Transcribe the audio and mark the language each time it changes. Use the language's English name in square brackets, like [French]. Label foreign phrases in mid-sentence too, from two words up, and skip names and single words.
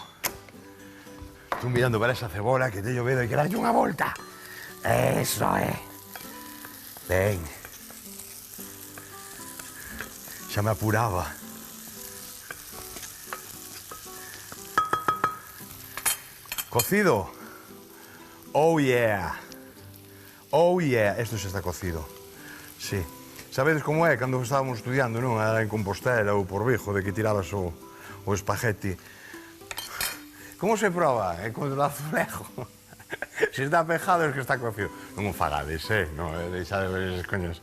[Galician] Estou mirando para esa cebola que teño medo de que dalle unha volta. Eso é. Ben. Xa me apuraba. Cocido. [English] Oh yeah. Oh yeah. [Galician] Esto xa está cocido. Sí. Sabedes como é cando estábamos estudiando, non? Era en Compostela ou por Vigo, de que tirabas o espagueti. Como se proba? Con o azulejo. Se está pejado é que está cocido. Non o fagades, non deixade ver eses coños.